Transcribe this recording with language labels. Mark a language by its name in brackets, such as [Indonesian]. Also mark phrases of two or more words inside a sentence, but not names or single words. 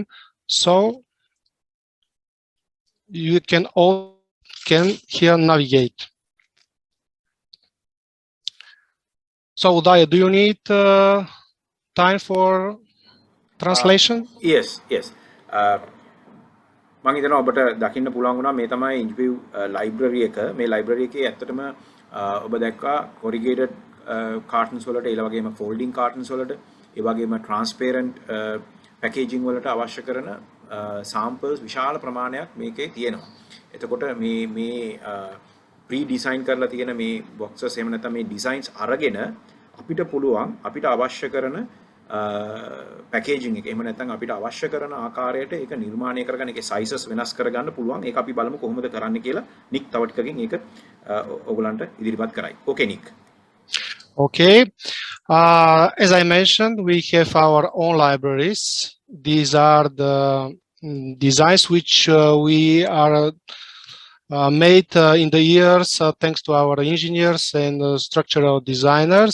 [English] So you can here navigate. So Udaya, do you need time for translation? Yes. [Sinhala] මම හිතනවා ඔබට දකින්න පුළුවන් වුණා මේ තමයි Engview library එක. මේ library එකේ ඇත්තටම ඔබ දැක්කා [English] corrugated cartons [Sinhala] වලට ඒ වගේම [English] folding cartons [Sinhala] වලට ඒ වගේම [English] transparent packaging [Sinhala] වලට අවශ්‍ය කරන samples විශාල ප්‍රමාණයක් මේකේ තියෙනවා. එතකොට මේ [English] pre design [Sinhala] කරලා තියෙන මේ boxes එහෙම නැත්නම් මේ designs අරගෙන අපිට පුළුවන් අපිට අවශ්‍ය කරන packaging එක එහෙම නැත්නම් අපිට අවශ්‍ය කරන ආකාරයට ඒක නිර්මාණය කරගන්න ඒකේ sizes වෙනස් කරගන්න පුළුවන්. ඒක අපි බලමු කොහොමද කරන්න කියලා. නික් තව ටිකකින් ඒක ඔයගලන්ට ඉදිරිපත් කරයි. [English] Okay, Nick. Okay. As I mentioned, we have our own libraries. These are the designs which we are made in the years thanks to our engineers and structural designers.